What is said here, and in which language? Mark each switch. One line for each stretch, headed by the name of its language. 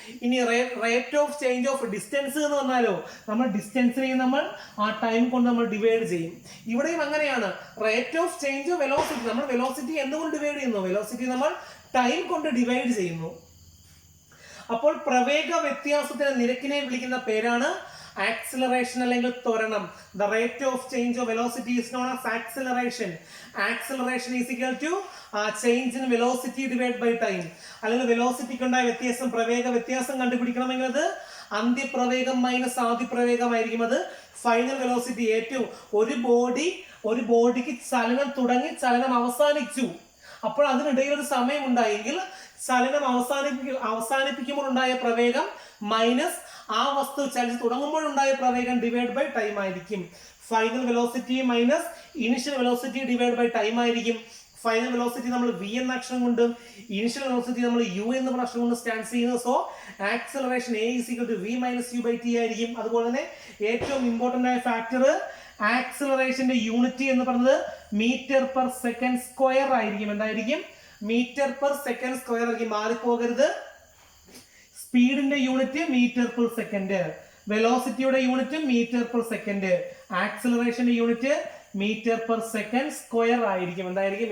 Malayalam: ഇനി rate of change of distance എന്ന് വന്നാലോ നമ്മൾ ഡിസ്റ്റൻസിനെ നമ്മൾ ടൈം കൊണ്ട് നമ്മൾ ഡിവൈഡ് ചെയ്യും. ഇവിടെയും അങ്ങനെയാണ്. Rate of change of velocity നമ്മൾ വെലോസിറ്റി എന്തുകൊണ്ട് ഡിവൈഡ് ചെയ്യുന്നു? വെലോസിറ്റി നമ്മൾ ടൈം കൊണ്ട് ഡിവൈഡ് ചെയ്യുന്നു. അപ്പോൾ പ്രവേഗ വ്യത്യാസത്തിന് നിരക്കിനെ വിളിക്കുന്ന പേരാണ് ആക്സിലറേഷൻ അല്ലെങ്കിൽ ത്വരണം.
English: The rate of change of velocity is known as acceleration. Acceleration is equal to change in velocity divided by time.
Malayalam: അല്ലെങ്കിൽ വെലോസിറ്റിക്ക് ഉണ്ടായ വ്യത്യാസം പ്രവേഗ വ്യത്യാസം കണ്ടുപിടിക്കണമെങ്കിൽ അത് അന്ത്യപ്രവേഗം മൈനസ് ആദ്യപ്രവേഗമായിരിക്കും. അത് ഫൈനൽ വെലോസിറ്റി. ഏറ്റവും ഒരു ബോഡിക്ക് ചലനം തുടങ്ങി ചലനം അവസാനിച്ചു. അപ്പോൾ അതിനിടയിൽ ഒരു സമയം ഉണ്ടായെങ്കിൽ ചലനം അവസാനിപ്പിക്കുമ്പോൾ ഉണ്ടായ പ്രവേഗം മൈനസ് ആ വസ്തു ചലിച്ച് തുടങ്ങുമ്പോഴുണ്ടായ പ്രവേഗം ഡിവൈഡ് ബൈ ടൈം ആയിരിക്കും. Final velocity minus initial velocity divide by time ആയിരിക്കും. ഫൈനൽ വെലോസിറ്റി നമ്മൾ v എന്ന അക്ഷരം കൊണ്ടും ഇനിഷ്യൽ വെലോസിറ്റി നമ്മൾ u എന്ന അക്ഷരം കൊണ്ട് സ്റ്റാൻഡ് ചെയ്യുന്നു.
English: so acceleration A is equal to v minus u by t
Malayalam: ആയിരിക്കും. അതുപോലെ തന്നെ ഏറ്റവും ഇമ്പോർട്ടന്റ് ആയ ഫാക്ടർ ആക്സിലറേഷന്റെ യൂണിറ്റ് എന്ന് പറയുന്നത് മീറ്റർ പെർ സെക്കൻഡ് സ്ക്വയർ ആയിരിക്കും. എന്തായിരിക്കും? മീറ്റർ പെർ സെക്കൻഡ് സ്ക്വയർ ആയിരിക്കും. മാറിപ്പോകരുത്. സ്പീഡിന്റെ unit metre per second, വെലോസിറ്റിയുടെ unit metre per second, ആക്സിലറേഷന്റെ unit metre per second square ആയിരിക്കും. എന്തായിരിക്കും?